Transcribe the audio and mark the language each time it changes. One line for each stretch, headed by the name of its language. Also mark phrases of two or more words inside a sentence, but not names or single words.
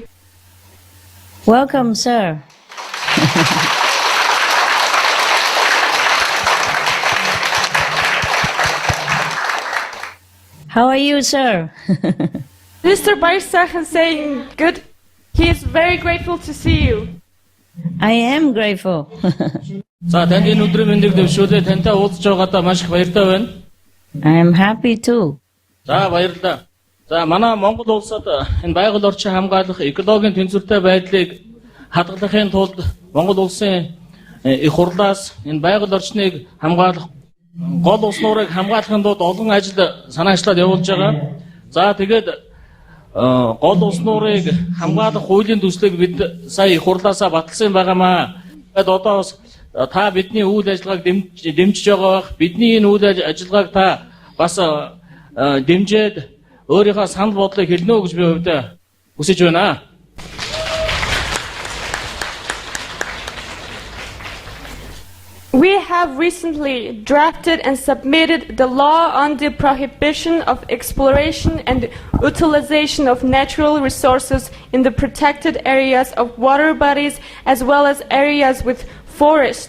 English: Welcome, sir. How are you, sir? Mr. Bayersachen saying good. He is very grateful to see you. I am grateful.
Mongolian: За танд энэ өдрийн мэндийг дэвшүүлээ. Тантай уулзж байгаадаа маш их баяртай байна.
English: I am happy too.
Mongolian: За баярлалаа. За манай Монгол улсад энэ байгаль орчин хамгаалах экологийн тэнцвэртэй байдлыг хадгалахын тулд Монгол улсын их хурлаас энэ байгаль орчныг хамгаалах гол улс нуурыг хамгаалахын тулд олон ажил санаачлаад явуулж байгаа. За тэгээд гол улс нуурыг хамгаалах хуулийн төслийг бид сая их хурлаасаа баталсан байгаамаа. Тэгээд одоо бас та бидний үйл ажиллагааг дэмжиж байгаа бах. Бидний энэ үйл ажиллагааг та бас дэмжиж өөрийнхөө санал бодлыг хэлнэ үү гэж би хувьдаа хүсэж байна.
English: We have recently drafted and submitted the law on the prohibition of exploration and utilization of natural resources in the protected areas of water bodies as well as areas with forest.